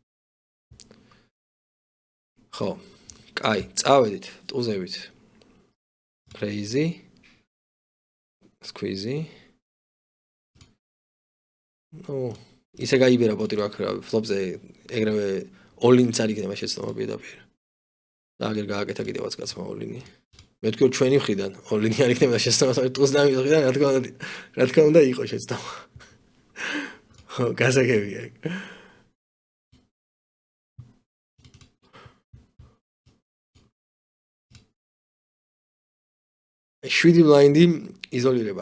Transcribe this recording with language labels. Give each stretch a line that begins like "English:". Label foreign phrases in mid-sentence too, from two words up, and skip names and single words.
Georgian: ხო, კაი, წავედით ტუზებით.
English: Crazy. Squeezy.
Georgian: ნუ, ისე გაიბერა პოტი რა ქრა, ფლოპზე ეგრევე all-in-ს არ იქნება შეცდომა პირდაპირ. და აგერ გააკეთა კიდევაც კაცმა all-in-ი. მე თქვი რომ ჩვენი მხრიდან all-in-ი არ იქნება შეცდომა, ტუზდამის მხრიდან რა თქმა უნდა იყო შეცდომა. ხო, გასაგებია ეგ. შვიდი ბლაინდი იზოლირება.